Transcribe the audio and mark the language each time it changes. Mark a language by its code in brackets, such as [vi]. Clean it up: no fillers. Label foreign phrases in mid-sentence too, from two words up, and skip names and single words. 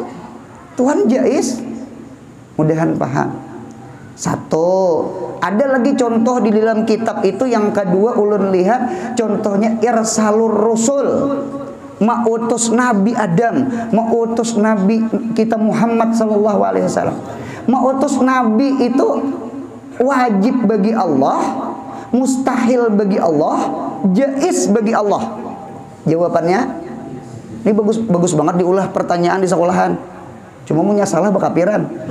[id] Tuhan jaiz. Mudahan paham. Satu, ada lagi contoh di dalam kitab itu. Yang kedua ulun lihat contohnya [ar] إرسال الرسل, [id] mautus Nabi Adam, mautus Nabi kita Muhammad [ar] صلى الله عليه وسلم. [id] Mautus Nabi itu wajib bagi Allah, mustahil bagi Allah, jaiz bagi Allah. Jawabannya ini bagus banget diulah pertanyaan di sekolahan. Cuma punya salah bakapiran.